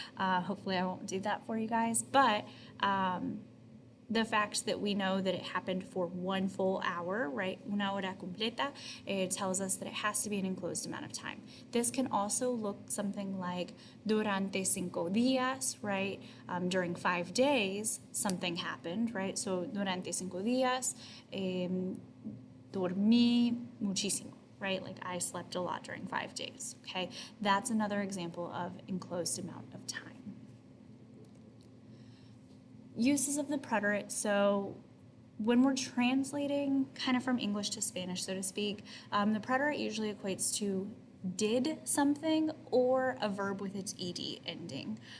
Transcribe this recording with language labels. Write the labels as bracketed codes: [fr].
[en] Hopefully I won't do that for you guys, but the fact that we know that it happened for 1 full hour, right? [es] Una hora completa, [en] it tells us that it has to be an enclosed amount of time. This can also look something like [es] durante 5 días, [en] right? During 5 days, something happened, right? [es] So durante 5 días, dormí muchísimo, right? [en] Like I slept a lot during 5 days, okay? That's another example of enclosed amount of time. Uses of the preterite. So when we're translating kind of from English to Spanish, so to speak, the preterite usually equates to did something or a verb with its ed ending.